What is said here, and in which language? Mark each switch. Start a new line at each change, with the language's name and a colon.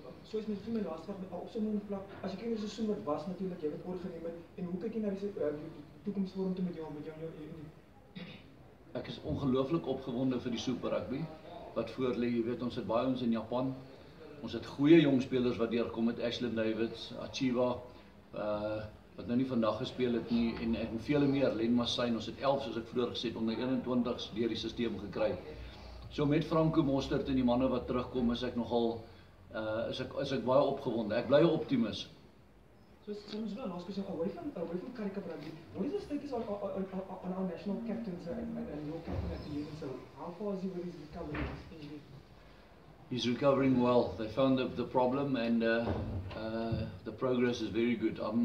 Afrikaans: So is net vir my laaste vraag op so 'n vlak. As jy kyk na die seisoen wat was natuurlik, jy het oorgeneem het en hoe kyk jy na die toekoms vorentoe met jou ek is ongelooflik opgewonde vir die Super Rugby wat voor lê. Jy weet, ons het baie ons in Japan. Ons het goeie jong spelers wat deurkom met Ashlyn Davids, Achiva, wat nou nie vandag gespeel het nie en vele meer, Len Massyn. Ons het 11 soos ek vroeër gesê het onder 21s deur die stelsel gekry. So met Franco Mostert en die manne wat terugkom, is ek nogal is ek baie opgewonde. Ek bly 'n optimis.
English: So, just one last question. Away from Currie Cup rugby, what is the status on our national captains and your captain at the Newlands? So, how far is he with his recovery? He's recovering well. They found the problem, and the progress is very good.